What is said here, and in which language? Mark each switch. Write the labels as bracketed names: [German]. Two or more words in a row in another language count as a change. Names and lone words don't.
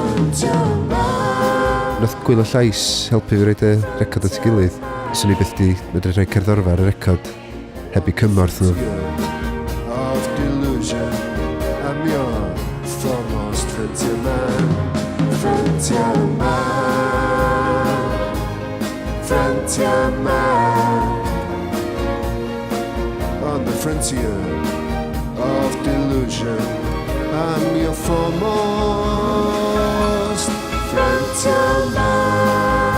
[Welsh] Nath gwylo llais helpu fi roed y record at ei gilydd. Swn i byth di medru rhoi cerddorfa ar y record heb i cymorth nhw. [English] Of delusion, I'm your foremost frontier man. Frontier man, frontier man. On the frontier of delusion, I'm your foremost frontier man.